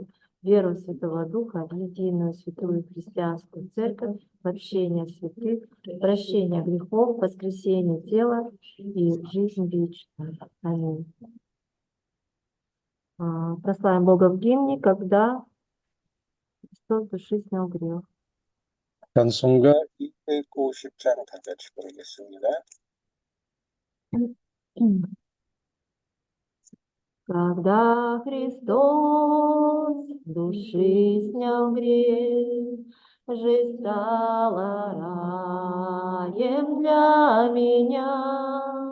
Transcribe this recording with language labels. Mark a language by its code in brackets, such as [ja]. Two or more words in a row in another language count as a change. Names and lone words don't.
[ru] Веру Святого Духа, в единую святую христианскую церковь, в общение святых, прощение грехов, воскресение тела и жизнь вечную. Аминь. Прославим Бога в гимне, когда Христос с души снял грех. [ko] 찬송가 250장 다 같이 부르겠습니다. [ru] Когда Христос с души снял грех, жизнь стала раем для меня.